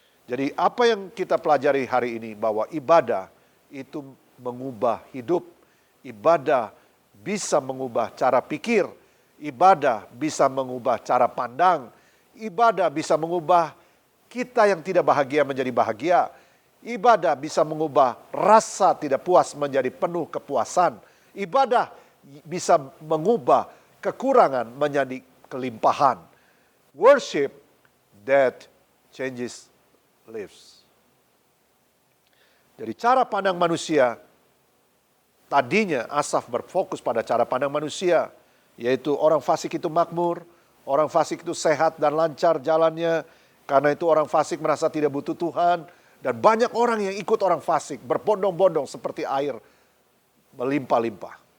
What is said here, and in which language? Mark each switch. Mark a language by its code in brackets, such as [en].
[id] Jadi apa yang kita pelajari hari ini, bahwa ibadah itu mengubah hidup, ibadah bisa mengubah cara pikir, ibadah bisa mengubah cara pandang, ibadah bisa mengubah kita yang tidak bahagia menjadi bahagia, ibadah bisa mengubah rasa tidak puas menjadi penuh kepuasan, ibadah bisa mengubah kekurangan menjadi kelimpahan. [en] Worship that changes lives. [id] Jadi cara pandang manusia, tadinya Asaf berfokus pada cara pandang manusia, yaitu orang fasik itu makmur, orang fasik itu sehat dan lancar jalannya, karena itu orang fasik merasa tidak butuh Tuhan, dan banyak orang yang ikut orang fasik, berbondong-bondong seperti air melimpah-limpah.